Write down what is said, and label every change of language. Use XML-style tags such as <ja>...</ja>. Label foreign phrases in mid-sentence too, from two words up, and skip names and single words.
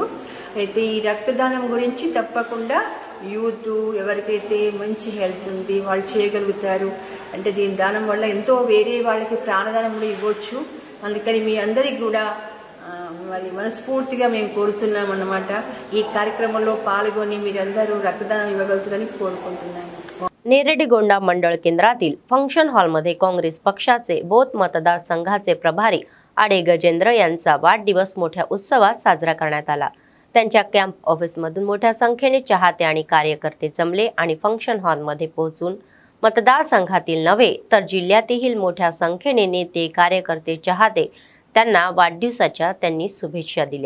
<te>అయితే ఈ రక్తదానం గురించి తప్పకుండా యూత్ ఎవరికైతే మంచి హెల్త్ ఉంది వాళ్ళు చేయగలుగుతారు, అంటే దీని దానం వల్ల ఎంతో వేరే వాళ్ళకి ప్రాణదానం కూడా ఇవ్వచ్చు। అందుకని మీ అందరికి కూడా మరి మనస్ఫూర్తిగా మేము కోరుతున్నాం అన్నమాట। ఈ కార్యక్రమంలో పాల్గొని మీరందరూ रक्तदान ఇవ్వగలుగుతారని కోరుకుంటున్నాను।</te> <mr>नेरडीगोंडा मंडळ केंद्रातील फंक्शन हॉलमध्ये काँग्रेस पक्षाचे बोथ मतदारसंघाचे प्रभारी आडे गजेंद्र यांचा वाढदिवस मोठ्या उत्सवात साजरा करण्यात आला। त्यांच्या कॅम्प ऑफिसमधून मोठ्या संख्येने चाहते आणि कार्यकर्ते जमले आणि फंक्शन हॉलमध्ये पोहोचून मतदारसंघातील नव्हे तर जिल्ह्यातील मोठ्या संख्येने नेते, कार्यकर्ते, चाहते त्यांना वाढदिवसाच्या त्यांनी शुभेच्छा दिल्या।</mr>